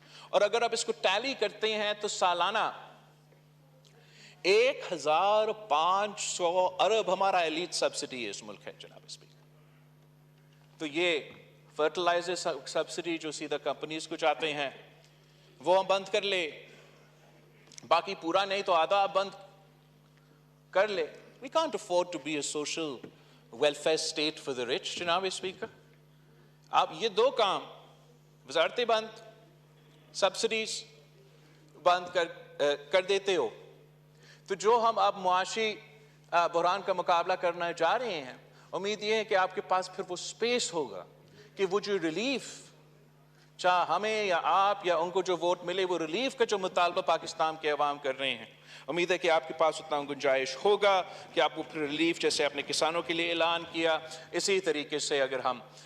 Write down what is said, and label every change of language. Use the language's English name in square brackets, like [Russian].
[Urdu] اور اگر آپ اس کو ٹیلی کرتے ہیں تو سالانہ 1500 ارب ہمارا ایلیٹ سبسڈی ہے اس ملک ہے جناب اسپیکر. تو یہ فرٹیلائزر سبسڈی جو سیدھا کمپنیز کو جاتے ہیں وہ ہم بند کر لے, باقی پورا نہیں تو آدھا آپ بند کر لے. [English] We can't afford to be a social welfare state for the rich [Urdu] جناب اسپیکر. آپ یہ دو کام, وزارتیں بند, سبسڈیز بند کر دیتے ہو, تو جو ہم اب معاشی بحران کا مقابلہ کرنا جا رہے ہیں, امید یہ ہے کہ آپ کے پاس پھر وہ سپیس ہوگا کہ وہ جو ریلیف, چاہے ہمیں یا آپ یا ان کو جو ووٹ ملے, وہ ریلیف کا جو مطالبہ پاکستان کے عوام کر رہے ہیں, امید ہے کہ آپ کے پاس اتنا گنجائش ہوگا کہ آپ کو پھر ریلیف جیسے اپنے کسانوں کے لیے اعلان کیا, اسی طریقے سے اگر ہم